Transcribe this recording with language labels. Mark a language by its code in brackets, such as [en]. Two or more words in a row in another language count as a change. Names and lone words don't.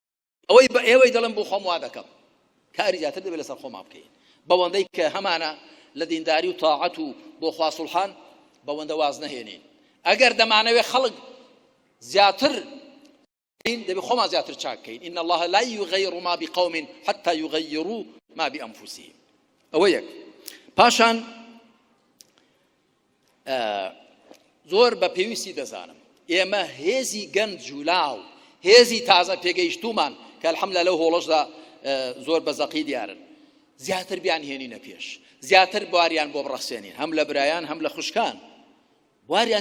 [ckb] ئەوەی بە ئێوەی دەڵم بۆ خۆم وا دەکەم، کاری زیاتر دەبێت لەسەر خۆمان بکەین، بەوەندەی کە هەمانە لە دینداری و تاعەت و بۆ خوا سوڵحان بەوەندە واز نەهێنین. ئەگەر دەمانەوێت خەڵک زیاتر دەبێت خۆمان زیاتر چاکەین. [ar] إن الله لا يغير ما بقوم حتى يغيروا ما بأنفسهم. [ckb] ئەوە یەک. پاشان زۆر بە پێویستی دەزانم ئێمە هێزی گەنج و لاو هێزی تازە پێگەیشتومان کە الحەمدولillah لەو هۆڵەشدا زۆر بەزەقی دیارن زیاتر بیان هێنینە پێش زیاتر بواریان بۆ بڕەخسێنین هەم لە برایان هەم لە خوشکان بواریان